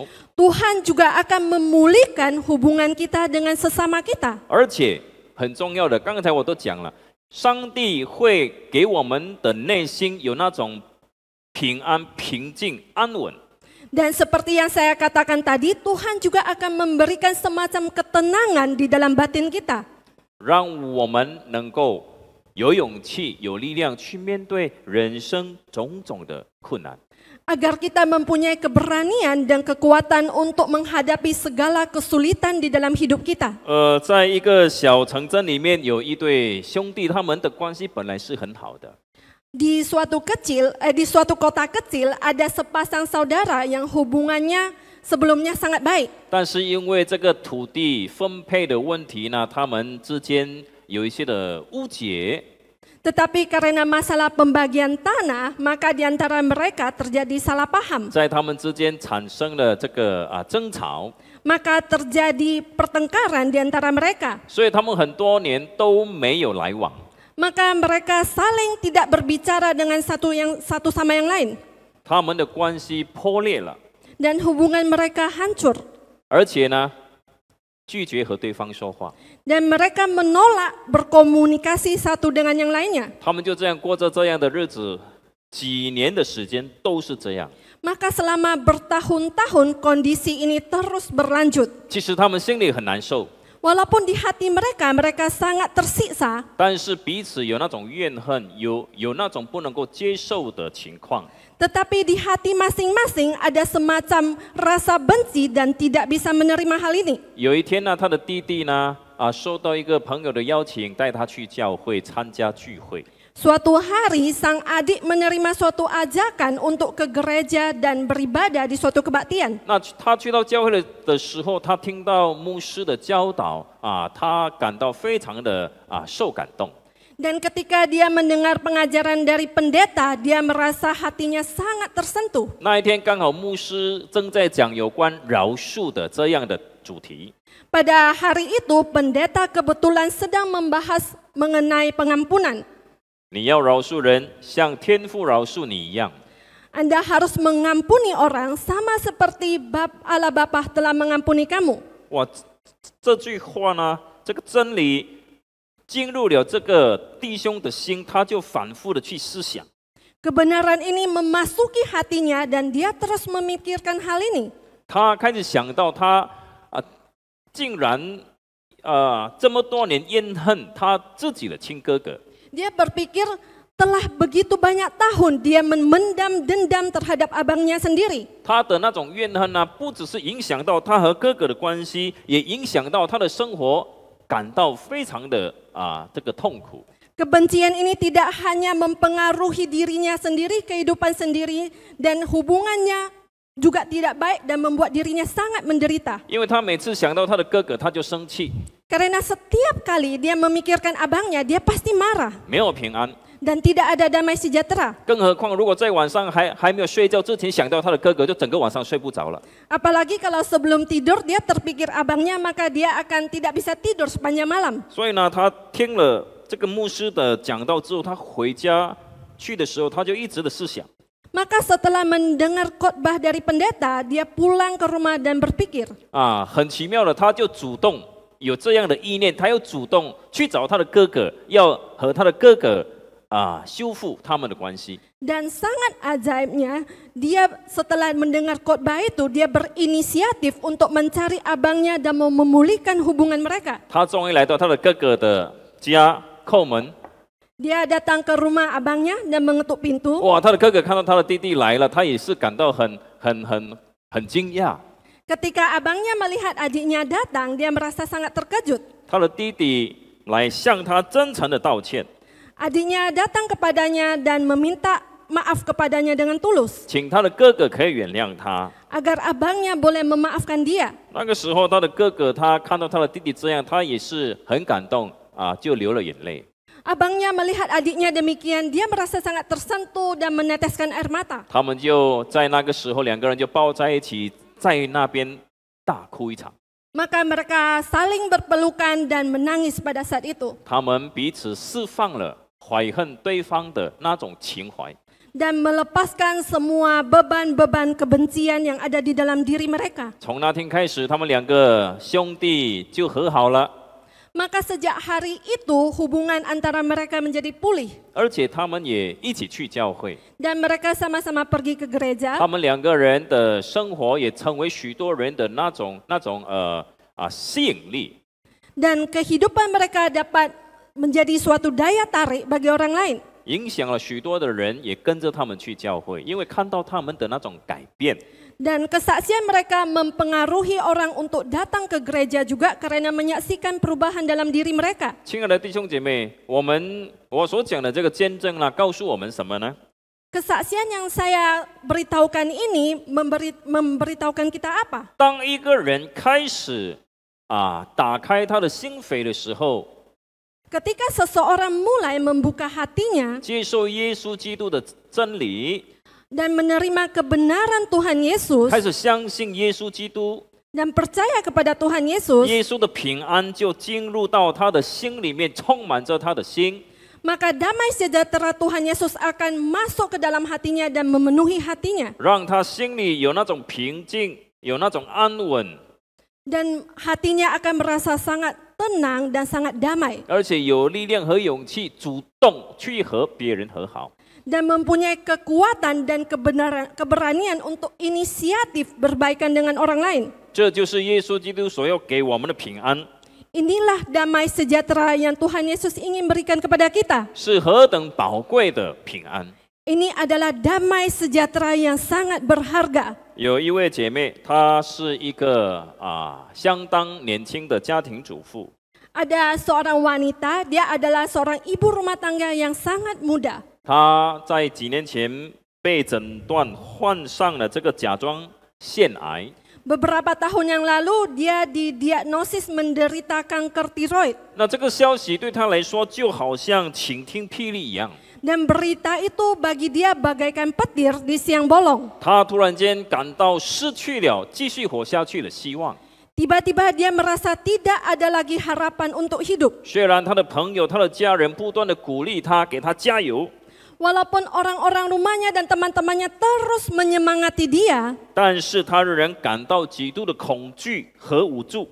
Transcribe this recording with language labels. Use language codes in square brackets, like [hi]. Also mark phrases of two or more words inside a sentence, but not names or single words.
[id] Tuhan juga akan memulihkan hubungan kita dengan sesama kita. [zh] 而且很重要的，刚才我都讲了，上帝会给我们的内心有那种平安、平静、安稳。 [id] Dan seperti yang saya katakan tadi, Tuhan juga akan memberikan semacam ketenangan di dalam batin kita. [zh] 让我们能够有勇气、有力量去面对人生种种的困难。 [id] Agar kita mempunyai keberanian dan kekuatan untuk menghadapi segala kesulitan di dalam hidup kita. [zh] 在一个小城镇里面，有一对兄弟，他们的关系本来是很好的， [id] Di suatu kota kecil ada sepasang saudara yang hubungannya sebelumnya sangat baik. [zh] 但是因为这个土地分配的问题呢，他们之间有一些的误解。 [id] Tetapi karena masalah pembagian tanah, maka di antara mereka terjadi salah paham. [zh] 在他们之间产生了这个争吵， [id] Maka terjadi pertengkaran di antara mereka. [zh] 所以他们很多年都没有来往。 [id] Maka mereka saling tidak berbicara dengan satu sama yang lain. [zh] 他们的关系破裂了， [id] Dan hubungan mereka hancur. [zh] 而且呢，拒绝和对方说话。 [id] Dan mereka menolak berkomunikasi satu dengan yang lainnya. [zh] 他们就这样过着这样的日子，几年的时间都是这样。 [id] Maka selama bertahun-tahun kondisi ini terus berlanjut. [zh] 其实他们心里很难受， [id] Walaupun di hati mereka, mereka sangat tersiksa. [zh] 但是彼此有那种怨恨，有那种不能够接受的情况。 [id] Tetapi di hati masing-masing ada semacam rasa benci dan tidak bisa menerima hal ini. [zh] 有一天呢，他的弟弟呢，收到一个朋友的邀请，带他去教会参加聚会。 [id] Suatu hari sang adik menerima suatu ajakan untuk ke gereja dan beribadah di suatu kebaktian. [zh] 那他去到教会的时候，他听到牧师的教导他感到非常的受感动。 [id] Dan ketika dia mendengar pengajaran dari pendeta, dia merasa hatinya sangat tersentuh. [zh] 那一天刚好牧师正在讲有关饶恕的这样的主题。 [id] Pada hari itu, pendeta kebetulan sedang membahas mengenai pengampunan. [zh] 你要饶恕人，像天父饶恕你一样。 [id] Anda harus mengampuni orang sama seperti Allah Bapa telah mengampuni kamu. [zh] 哇，这句话呢，这个真理进入了这个弟兄的心，他就反复的去思想。 [id] Kebenaran ini memasuki hatinya dan dia terus memikirkan hal ini. [zh] 他开始想到他竟然这么多年怨恨他自己的亲哥哥。 [id] Dia berpikir telah begitu banyak tahun dia memendam dendam terhadap abangnya sendiri. [zh] 他的那种怨恨呢，不只是影响到他和哥哥的关系，也影响到他的生活，感到非常的这个痛苦。 [id] Kebencian ini tidak hanya mempengaruhi dirinya sendiri, kehidupan sendiri, dan hubungannya juga tidak baik dan membuat dirinya sangat menderita. [zh] 因为他每次想到他的哥哥，他就生气， [id] Karena setiap kali dia memikirkan abangnya, dia pasti marah [zh] 没有平安。 [id] dan tidak ada damai sejahtera. [zh] 更何况，如果在晚上还没有睡觉之前想到他的哥哥，就整个晚上睡不着了。 [id] Apalagi kalau sebelum tidur dia terpikir abangnya, maka dia akan tidak bisa tidur sepanjang malam. [zh] 所以呢，他听了这个牧师的讲道之后，他回家去的时候，他就一直的思想。 [id] Maka setelah mendengar khotbah dari pendeta, dia pulang ke rumah dan berpikir. [zh] 很奇妙的，他就主动有这样的意念，他又主动去找他的哥哥，要和他的哥哥修复他们的关系。 [id] Dan sangat ajaibnya, dia setelah mendengar khotbah itu, dia berinisiatif untuk mencari abangnya dan mau memulihkan hubungan mereka. [zh] 他终于来到他的哥哥的家叩门。 [id] Dia datang ke rumah abangnya dan mengetuk pintu. [zh] 哇，他的哥哥看到他的弟弟来了，他也是感到很惊讶。 [id] Ketika abangnya melihat adiknya datang, dia merasa sangat terkejut. [zh] 他的弟弟来向他真诚的道歉， [id] Adiknya datang kepadanya dan meminta maaf kepadanya dengan tulus, [zh] 请他的哥哥可以原谅他。 [id] agar abangnya boleh memaafkan dia. [zh] 那个时候，他的哥哥他看到他的弟弟这样，他也是很感动就流了眼泪。 [id] Abangnya melihat adiknya demikian, dia merasa sangat tersentuh dan meneteskan air mata. [zh] 他们就在那个时候，两个人就抱在一起，在那边大哭一场。 [id] Maka mereka saling berpelukan dan menangis pada saat itu. [zh] 他们彼此释放了怀恨对方的那种情怀。 [id] Dan melepaskan semua beban-beban kebencian yang ada di dalam diri mereka. [zh] 从那天开始，他们两个兄弟就和好了。 [id] Maka sejak hari itu hubungan antara mereka menjadi pulih. [zh] 而且他们也一起去教会， [id] Dan mereka sama-sama pergi ke gereja. [zh] 他们两个人的生活也成为许多人的那种吸引力。 [id] Dan kehidupan mereka dapat menjadi suatu daya tarik bagi orang lain. [zh] 影响了许多的人也跟着他们去教会，因为看到他们的那种改变。 [id] Dan kesaksian mereka mempengaruhi orang untuk datang ke gereja juga karena menyaksikan perubahan dalam diri mereka. [zh] 亲爱的弟兄姐妹，我所讲的这个见证呢，告诉我们什么呢？ [id] Kesaksian yang saya beritahukan ini memberitahukan kita apa? [zh] 当一个人开始打开他的心扉的时候， [id] Ketika seseorang mulai membuka hatinya [zh] 接受耶稣基督的真理， [id] dan menerima kebenaran Tuhan Yesus [zh] 开始相信耶稣基督， [id] dan percaya kepada Tuhan Yesus, [zh] 耶稣的平安就进入到他的心里面，充满着他的心。 [id] maka damai sejahtera Tuhan Yesus akan masuk ke dalam hatinya dan memenuhi hatinya. [zh] 让他心里有那种平静，有那种安稳， [id] Dan hatinya akan merasa sangat tenang dan sangat damai. [zh] 而且有力量和勇气，主动去和别人和好。 [id] Dan mempunyai kekuatan dan keberanian untuk inisiatif berbaikan dengan orang lain. [zh] 这就是耶稣基督所要给我们的平安， [id] Inilah damai sejahtera yang Tuhan Yesus ingin berikan kepada kita. [zh] 是何等宝贵的平安。 [id] Ini adalah damai sejahtera yang sangat berharga. [zh] 有一位姐妹，她是一个相当年轻的家庭主妇。 [id] Ada seorang wanita, dia adalah seorang ibu rumah tangga yang sangat muda. [zh] 她在几年前被诊断患上了这个甲状腺癌。 [id] Beberapa tahun yang lalu dia didiagnosis menderita kanker tiroid. [zh] 那这个消息对她来说就好像晴天霹雳一样。 [id] Dan berita itu bagi dia bagaikan petir di siang bolong. [zh] 她突然间感到失去了继续活下去的希望。 [id] Tiba-tiba dia merasa tidak ada lagi harapan untuk hidup. [zh] 虽然她的朋友、她的家人不断的鼓励她，给她加油， [id] Walaupun orang-orang rumahnya dan teman-temannya terus menyemangati dia, [zh] 但是她仍然感到极度的恐惧和无助。